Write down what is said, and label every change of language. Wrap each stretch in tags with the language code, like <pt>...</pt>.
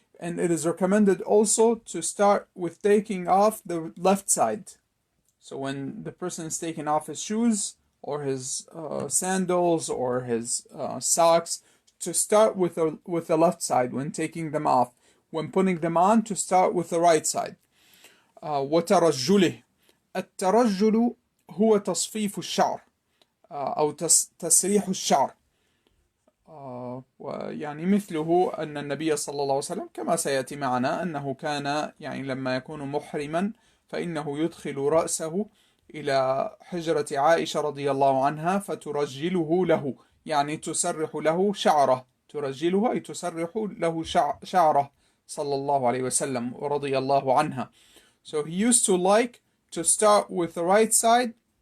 <en>And it is recommended also to start with taking off the left side. So when the person is taking off his shoes or his sandals or his socks, to start with the left side when taking them off. When putting them on, to start with the right side.</en> <ar>وترجله. الترجل هو تصفيف الشعر أو تسريح الشعر. ويعني مثله أن النبي صلى الله عليه وسلم كما سيأتي معنا أنه كان يعني لما يكون محرما فإنه يدخل رأسه إلى حجرة عائشة رضي الله عنها فترجله له، يعني تسرح له شعره. ترجله أي تسرح له شعره. sallallahu alayhi wasallam radiyallahu anha.</ar> <en>So he used to like to start with the right side.</en>